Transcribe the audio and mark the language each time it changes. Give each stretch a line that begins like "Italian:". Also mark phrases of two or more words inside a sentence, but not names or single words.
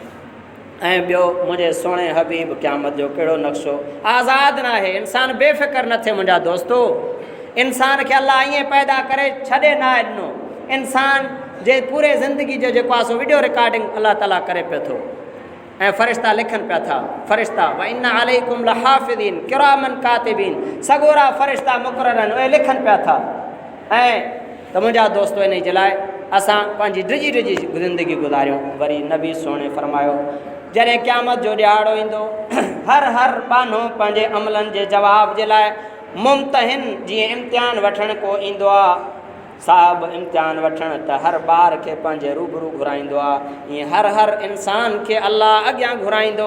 Sindhi: ऐं ॿियो मुंहिंजे सुहिणे हबीब क़यामत जो कहिड़ो नक्शो आज़ादु न आहे, इंसान बेफ़िक्र न थिए मुंहिंजा दोस्तो। इंसान खे अल्लाह ईअं पैदा करे छॾे न आहे ॾिनो, इंसान जे पूरे ज़िंदगी जो जेको आहे सो वीडियो रिकॉर्डिंग अल्लाह ताला करे पियो थो ऐं फ़रिश्ता लिखनि पिया था।
Arabic: फ़रिश्ता وإن عليكم لحافظين كراما كاتبين,
Sindhi: सॻोरा फ़रिश्ता मुक़रर आहिनि, उहे लिखनि पिया था। ऐं त मुंहिंजा दोस्तो इन जे लाइ असां पंहिंजी डिॼी ज़िंदगी गुज़ारियूं। वरी नबी सुहिणे फ़रमायो जॾहिं क़यामत जो ॾियारो ईंदो हर बानो पंहिंजे अमलनि जे जवाब जे लाइ मुमतहिन जीअं इम्तिहान वठण को ईंदो आहे, साहब इम्तिहान वठण त हर ॿार खे पंहिंजे रूबरू घुराईंदो आहे, ईअं हर इंसान खे अल्लाह अॻियां घुराईंदो।